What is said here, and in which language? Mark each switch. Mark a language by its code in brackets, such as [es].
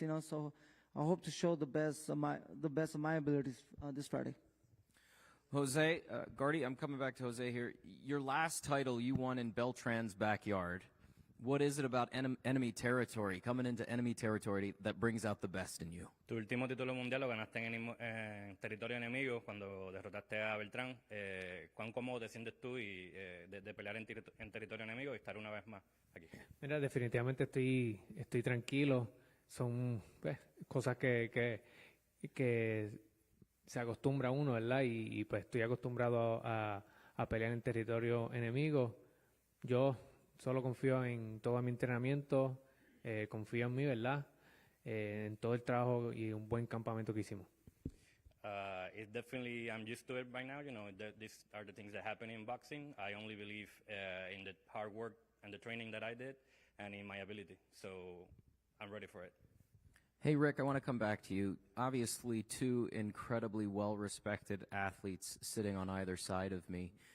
[en] You know, so I hope to show the best of my abilities this Friday. Jose, Gardy, I'm coming back to Jose here. Your last title you won in Beltran's backyard. What is it about enemy territory, coming into enemy territory, that brings out the best in you? [es] Tu último título mundial lo ganaste en territorio enemigo cuando derrotaste a Beltrán. ¿Cuán cómodo te sientes tú de pelear en territorio enemigo y estar una vez más aquí? Mira, definitivamente estoy tranquilo. Son cosas que se acostumbra uno, ¿verdad? Y pues estoy acostumbrado a pelear en territorio enemigo. Yo solo confío en todo mi entrenamiento, confío en mí, ¿verdad? En todo el trabajo y un buen campamento que hicimos. [en] It's definitely, I'm used to it by now. You know, these are the things that happen in boxing. I only believe in the hard work and the training that I did and in my ability. So I'm ready for it. Hey, Rick, I want to come back to you. Obviously, two incredibly well-respected athletes sitting on either side of me.